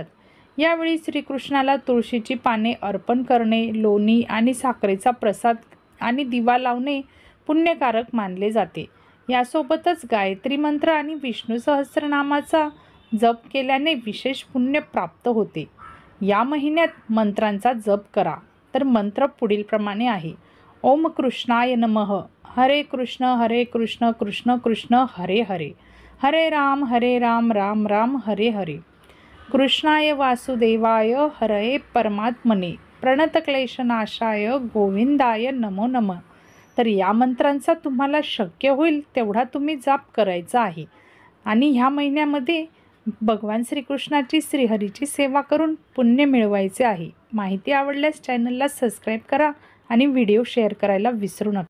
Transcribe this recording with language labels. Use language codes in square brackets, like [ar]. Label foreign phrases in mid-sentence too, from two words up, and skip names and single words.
[mr] यावेळी श्रीकृष्णाला तुळशीची पाने अर्पण करणे, लोणी आणि साखरेचा प्रसाद आणि दिवा लावणे पुण्यकारक मानले जाते. यासोबतच गायत्री मंत्र आणि विष्णू सहस्रनामाचा जप केल्याने विशेष पुण्य प्राप्त होते. या महिन्यात मंत्रांचा जप करा. तर मंत्र पुढील प्रमाणे आहे. [sa] ओम कृष्णाय नमः. हरे कृष्ण कृष्ण कृष्ण हरे हरे. हरे राम राम राम हरे हरे. कृष्णाय वासुदेवाय हरये परमात्मने प्रणतक्लेशनाशाय गोविंदाय नमो नमः. [mr] तर या मंत्रांचा तुम्हाला शक्य होईल तेवढा तुम्ही जाप करायचा आहे आणि ह्या महिन्यामध्ये भगवान श्रीकृष्णाची, श्रीहरीची सेवा करून पुण्य मिळवायचे आहे. माहिती आवडल्यास चॅनलला सबस्क्राईब करा आणि व्हिडिओ शेअर करायला विसरू नका.